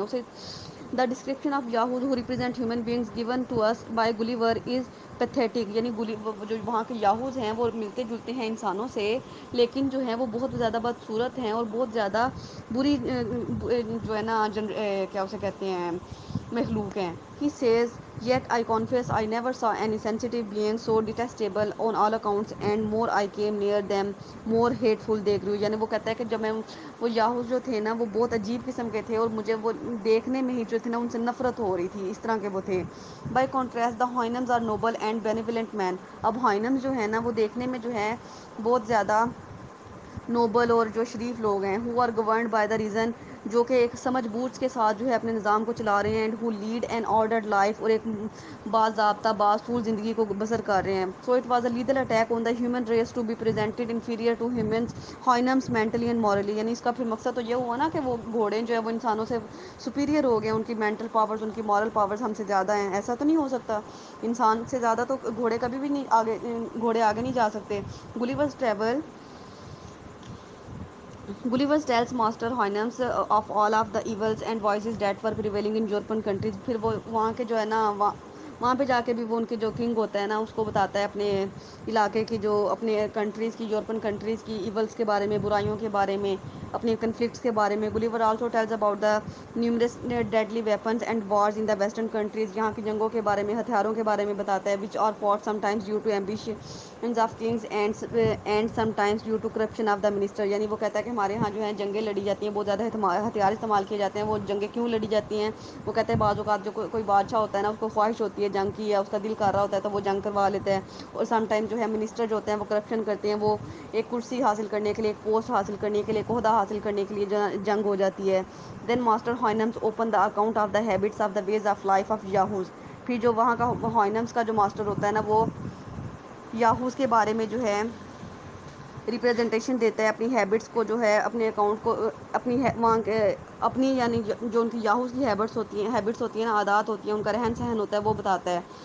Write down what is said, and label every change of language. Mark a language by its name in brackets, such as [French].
[English] As the description of Yahoos who represent human beings given to us by Gulliver is pathetic. [Urdu] یعنی جو وہاں کے یاہوز ہیں وہ ملتے جلتے ہیں انسانوں سے, لیکن جو ہیں وہ بہت زیادہ بدصورت ہیں, اور بہت زیادہ بری جو ہے نا کیا اسے کہتے ہیں, مخلوق ہیں. [English] He says, yet I confess I never saw any sensitive being so detestable on all accounts, and more I came near them, more hateful they grew. [Urdu] یعنی وہ کہتا ہے کہ جب میں وہ یاہوز جو تھے نا, وہ بہت عجیب قسم کے تھے, اور مجھے وہ دیکھنے میں ہی جو تھے نا ان سے نفرت ہو رہی تھی, اس طرح کے وہ تھے. [English] By contrast the Houyhnhnms are noble and benevolent men. [Urdu] اب ہوئنمز جو ہے نا وہ دیکھنے میں جو ہے بہت زیادہ نوبل اور جو شریف لوگ ہیں. [English] who are governed by the reason, [Urdu] جو کہ ایک سمجھ بوجھ کے ساتھ جو ہے اپنے نظام کو چلا رہے ہیں. [English] and who lead an ordered life, [Urdu] اور ایک باضابطہ باصول زندگی کو بسر کر رہے ہیں. [English] So it was a lethal attack on the human race to be presented inferior to humans Houyhnhnms mentally and morally. [Urdu] یعنی اس کا پھر مقصد تو یہ ہوا نا کہ وہ گھوڑے جو ہے وہ انسانوں سے سپیریئر ہو گئے, ان کی مینٹل پاورز, ان کی مورل پاورز ہم سے زیادہ ہیں. ایسا تو نہیں ہو سکتا. انسان سے زیادہ تو گھوڑے کبھی بھی نہیں آگے, گھوڑے آگے نہیں جا سکتے. [English] Gulliver's travel Gulliver's tells Master Houyhnhnms of all of the evils and vices that were prevailing in European countries. [Urdu] پھر وہ وہاں کے جو ہے نا وہاں پہ جا کے بھی وہ ان کے جو کنگ ہوتا ہے نا اس کو بتاتا ہے اپنے علاقے کی، جو اپنے کنٹریز کی، یورپن کنٹریز کی ایولس کے بارے میں، برائیوں کے بارے میں، اپنے کنفلکٹس کے بارے میں. [English] Gulliver also tells about the numerous deadly weapons and wars in the western countries. [Urdu] یہاں کی جنگوں کے بارے میں، ہتھیاروں کے بارے میں بتاتا ہے. [English] Which are fought some times due to ambitions of kings and some times due to corruption of the minister. [Urdu] یعنی وہ کہتا ہے کہ ہمارے یہاں جو ہے جنگیں لڑی جاتی ہیں، بہت زیادہ ہتھیار استعمال کیے جاتے ہیں. وہ جنگیں کیوں لڑی جاتی ہیں؟ وہ کہتے ہیں بعض اوقات جو کوئی بادشاہ ہوتا ہے نا، اس کو خواہش ہوتی ہے جنگ کی، یا اس کا دل کر رہا ہوتا ہے تو وہ جنگ کروا لیتا ہے. اور سم ٹائم جو ہے منسٹر جو ہوتے ہیں وہ کرپشن کرتے ہیں. وہ ایک کرسی حاصل کرنے کے لیے، ایک پوسٹ حاصل کرنے کے لیے، ایک عہدہ حاصل کرنے کے لیے جنگ ہو جاتی ہے. [English] Then master Houyhnhnms open the account of the habits of the ways of life of Yahoos. [Urdu] پھر جو وہاں کا ہائنمز کا جو ماسٹر ہوتا ہے نا، وہ یاہوز کے بارے میں جو ہے ریپریزنٹیشن دیتا ہے، اپنی ہیبٹس کو جو ہے، اپنے اکاؤنٹ کو، اپنی وہاں کے اپنی یعنی جو ان کی یاہوز کی ہیبٹس ہوتی ہیں نا، عادات ہوتی ہیں، ان کا رہن سہن ہوتا ہے، وہ بتاتا ہے.